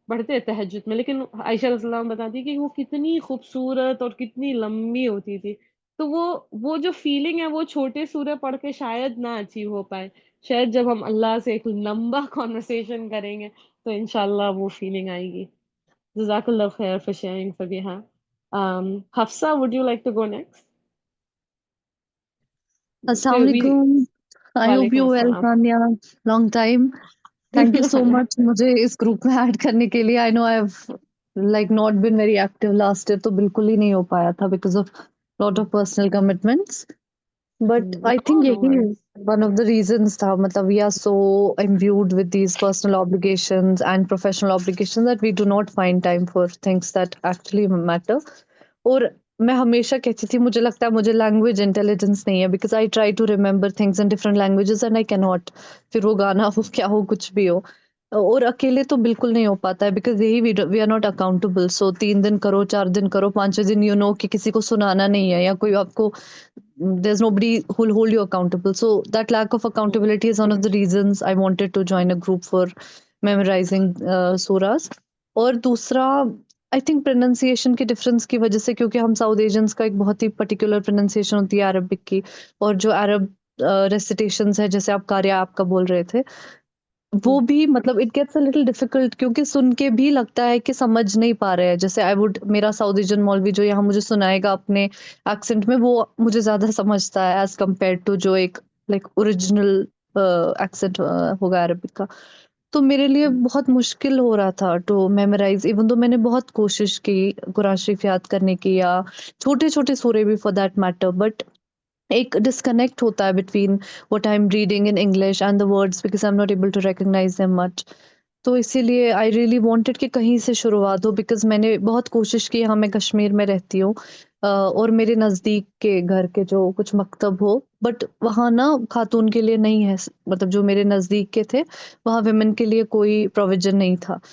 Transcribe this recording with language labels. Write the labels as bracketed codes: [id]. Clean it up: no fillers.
[ur] پڑھتے ہیں تہجد میں، لیکن عائشہ رضی اللہ عنہا بتاتی ہے کہ وہ کتنی خوبصورت اور کتنی لمبی ہوتی تھی. تو وہ جو فیلنگ ہے وہ چھوٹے سورہ پڑھ کے شاید نہ اچیو ہو پائے. شاید جب ہم اللہ سے ایک لمبا کانورسیشن کریں گے تو انشاءاللہ وہ فیلنگ آئے گی. جزاک اللہ خیر [en] for sharing [ur] Fabiha. [en] Hafsa, would you like to go next? Assalamu alaikum. I hope [ar] وعلیکم [en] you well, [ar] السلام. [en] Tanya. Long time. Thank you so much [ur] مجھے اس گروپ میں ایڈ کرنے کے لیے. [en] I know I've like not been very active last year [ur] تو بالکل ہی نہیں ہو پایا تھا [en] because of lot of personal commitments. But I No, think no [ur] یہی [en] worries. one of the reasons [ur] تھا مطلب [en] we are so imbued with these personal obligations and professional obligations that we do not find time for things that actually matter. [ur] اور میں ہمیشہ کہتی تھی مجھے لگتا ہے مجھے لینگویج انٹیلیجنس نہیں ہے [en] Because I try to remember things in different languages and I can not. [ur] پھر وہ گانا ہو کیا ہو کچھ بھی ہو. اور اکیلے تو بالکل نہیں ہو پاتا ہے بیکاز یہی [en] We are not accountable. [ur] سو 3 دن کرو 4 دن کرو 5 دن یو نو کہ کسی کو سنانا نہیں ہے یا کوئی آپ کو [en] there's nobody who'll hold you accountable. So that lack of accountability is one of the reasons I wanted to join a group for memorizing surahs. [ur] اور دوسرا [en] I think [ur] پروننسیشن کے ڈفرینس کی وجہ سے کیونکہ ہم ساؤتھ ایشینس کا ایک بہت ہی پرٹیکولر پروننسیشن ہوتی ہے عربک کی. اور جو عرب ریسیٹیشنز ہے جیسے آپ قاریہ آپ کا بول رہے تھے وہ بھی مطلب [en] it gets a little difficult [ur] کیونکہ سن کے بھی لگتا ہے کہ سمجھ نہیں پا رہے ہیں. جیسے آئی وڈ میرا ساؤتھ ایشین مولوی جو یہاں مجھے سنائے گا اپنے ایکسنٹ میں وہ مجھے زیادہ سمجھتا ہے [en] as compare to [ur] جو ایک لائک اوریجنل ایکسنٹ ہوگا عربک کا. تو میرے لیے بہت مشکل ہو رہا تھا [en] to memorize even though [ur] میں نے بہت کوشش کی قرآن شریف یاد کرنے کی یا چھوٹے چھوٹے سورے بھی [en] For that matter. But [ur] ایک ڈسکنیکٹ ہوتا ہے [en] Between what I'm reading in English and the words because I'm not able to recognize them much. [ur] تو اسی لیے [en] I really wanted [ur] کہ کہیں سے شروعات ہو بیکاز میں نے بہت کوشش کی. ہاں میں کشمیر میں رہتی ہوں اور میرے نزدیک کے گھر کے جو کچھ مکتب ہو بٹ وہاں نا خاتون کے لیے نہیں ہے. مطلب جو میرے نزدیک کے تھے وہاں ویمن کے لیے کوئی پروویژن نہیں تھا.